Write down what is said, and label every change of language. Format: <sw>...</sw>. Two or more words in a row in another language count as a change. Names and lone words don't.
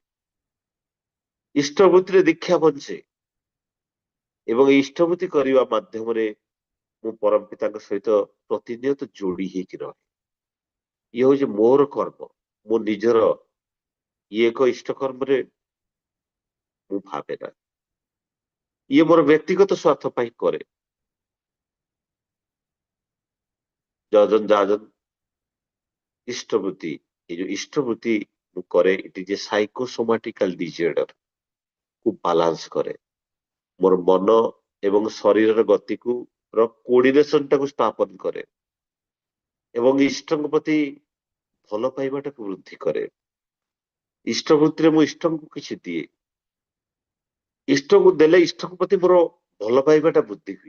<or>ଇଷ୍ଟବୃତ୍ତିରେ ଦୀକ୍ଷା ବଞ୍ଚେ, ଏବଂ এই ଇଷ୍ଟବୃତ୍ତି କରିବା ମାଧ୍ୟମରେ ମୁଁ ପରମ ପିତାଙ୍କ ସହିତ ପ୍ରତିନିୟତ ଯୋଡି ହେଇକି ରହେ। ଇଏ ହଉଛି ମୋର କର୍ମ, ମୋ ନିଜର ଇଏ ଏକ ଇଷ୍ଟ କର୍ମରେ ମୁଁ ଭାବେ ନା, ଇଏ ମୋର ବ୍ୟକ୍ତିଗତ ସ୍ୱାର୍ଥ ପାଇଁ କରେ।</or> <bn>যজন যাজন ইষ্টবৃত্তি, এই যে ইষ্টবৃত্তি</bn> <or>ମୁଁ କରେ, ଏଠି ଯେ</or> <en>psychosomatical disorder</en> <or>କୁ ବାଲାନ୍ସ କରେ, ମୋର ମନ ଏବଂ ଶରୀରର ଗତିକୁ ର କୋର୍ଡିନେସନ ଟାକୁ ସ୍ଥାପନ କରେ, ଏବଂ ଇଷ୍ଟଙ୍କ ପ୍ରତି ଭଲ ପାଇବାଟାକୁ ବୃଦ୍ଧି କରେ। ଇଷ୍ଟ ବୃତ୍ତିରେ ମୁଁ ଇଷ୍ଟଙ୍କୁ କିଛି ଦିଏ, ଇଷ୍ଟକୁ ଦେଲେ ଇଷ୍ଟଙ୍କ ପ୍ରତି ମୋର ଭଲ ପାଇବାଟା ବୃଦ୍ଧି ହୁଏ।</or>